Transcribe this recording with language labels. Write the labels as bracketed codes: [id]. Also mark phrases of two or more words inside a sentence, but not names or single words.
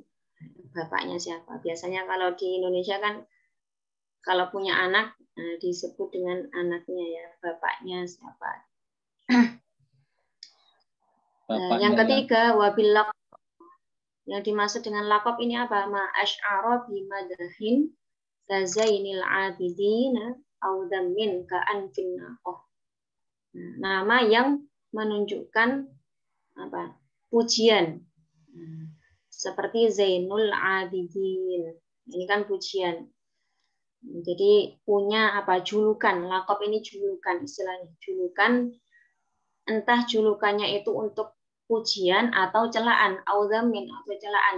[id] Bapaknya siapa? Biasanya kalau di Indonesia kan kalau punya anak disebut dengan anaknya ya, bapaknya siapa. Yang ketiga, [ar] وباللقب. [id] Yang dimaksud dengan laqab ini apa? [ar] ما أشعر بمدح كزين العابدين أو ذم كأنف الناقة. [id] Nama yang menunjukkan apa? Pujian. Seperti Zainul Abidin. Ini kan pujian. Jadi punya apa? Julukan. Laqab ini julukan istilahnya. Julukan, entah julukannya itu untuk pujian atau celaan, auzamin atau celaan.